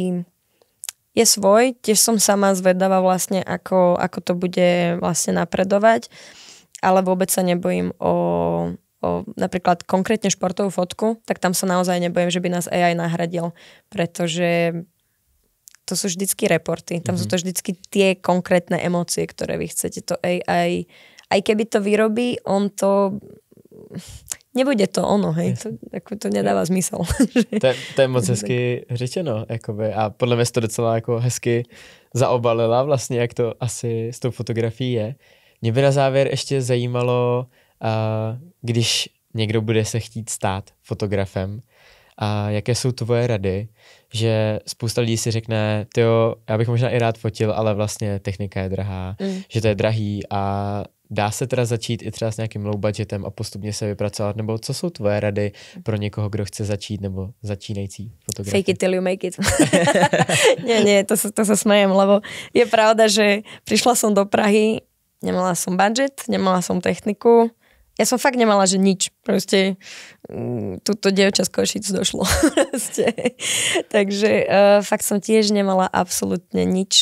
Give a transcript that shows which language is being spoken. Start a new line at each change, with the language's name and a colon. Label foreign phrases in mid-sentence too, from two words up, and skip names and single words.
Slovak: je svoj, tiež som sama zvedavá vlastne, ako to bude vlastne napredovať, ale vôbec sa nebojím o napríklad konkrétne športovú fotku, tak tam sa naozaj nebojím, že by nás AI nahradil, pretože to sú vždycky reporty, tam sú to vždycky tie konkrétne emócie, ktoré vy chcete. To AI, aj keby to vyrobí, on to... Nebude to ono, hej, to nedáva zmysel.
Czech: To je moc hezky řečeno, jakoby, a podle mě to docela jako hezky zaobalila vlastně, jak to asi s tou fotografií je. Mě by na závěr ještě zajímalo, když někdo bude se chtít stát fotografem, a jaké jsou tvoje rady, že spousta lidí si řekne, tyjo, já bych možná i rád fotil, ale vlastně technika je drahá, že to je drahý a dá se teda začít i třeba s nějakým
English: low budgetem
Czech: a postupně se vypracovat, nebo co jsou tvoje rady pro někoho, kdo chce začít, nebo začínající fotograf?
English: Fake it till you make it.
Slovak: nie, to sa smejem, lebo je pravda, že prišla som do Prahy, nemala som budget, nemala som techniku, ja som fakt nemala, že nič. Proste túto dievča z Košíc došlo. Takže fakt som tiež nemala absolútne nič.